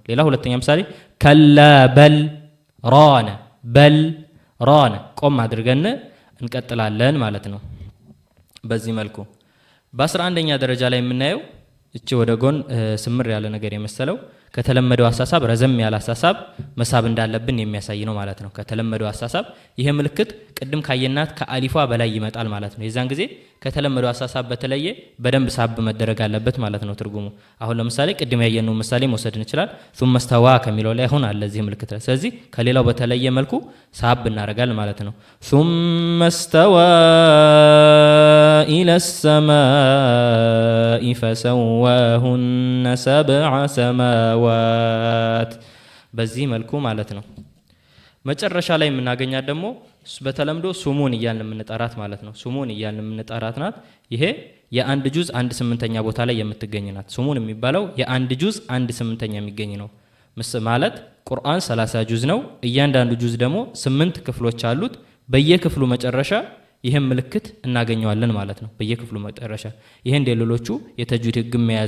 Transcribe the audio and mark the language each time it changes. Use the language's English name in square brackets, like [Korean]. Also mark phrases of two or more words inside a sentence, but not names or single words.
[Amharic] ሌላ ሁለተኛ ምሳሌ [Arabic] كلا بل ران بل ران [Amharic] ቆም አድርገን እንቀጥላለን ማለት ነው። በዚህ መልኩ በ11ኛ ደረጃ ላይ የምናየው እቺ ወደ ጎን ስምር ያለ ነገር የመሰለው ከተለመደው አሳሳብ ረዘም ያለ አሳሳብ መሳብ እንዳለብን የሚያሳይ ነው ማለት ነው። ከተለመደው አሳሳብ ይሄ ምልክት ቅድም ካየናት ከአሊፏ በላይ ይመጣል ማለት ነው። የዛን ጊዜ ከተለመደው አሳሳብ በተለየ በደንብ ሳብ መደረግ አለበት ማለት ነው ትርጉሙ። አሁን ለምሳሌ ቅድም ያየነው ምሳሌ መውሰድ እንችላል። [Arabic] ثم استوى [Amharic] ከሚለው ላይ አሁን አለ እዚህ ምልክት ላይ። ስለዚህ ከሌላው በተለየ መልኩ ሳብ እናደርጋለን ማለት ነው። [Arabic] ثم استوى إلى السماء فسواهن سبع [Amharic] سماوات በዚህ መልኩ ማለት ነው። መጨረሻ ላይ የምናገኛት ደግሞ በተለምዶ ሱሙን እያልን የምንጠራት ማለት ነው። ሱሙን እያልን የምንጠራት ናት። ይሄ የአንድ ጁዝ 1/8ኛ ቦታ ላይ የምትገኝ ናት። ሱሙን የሚባለው የአንድ ጁዝ 1/8ኛ የሚገኝ ነው ማለት ቁርአን 30 ጁዝ ነው። እያንዳንዱ ጁዝ ደግሞ 8 ክፍሎች አሉት። በየክፍሉ መጨረሻ ይሄን ምልክት እናገኘዋለን ማለት ነው። በየክፍሉ መጨረሻ ይሄ እንደሌሎቹ የተጅዊድ ህግ የያዘ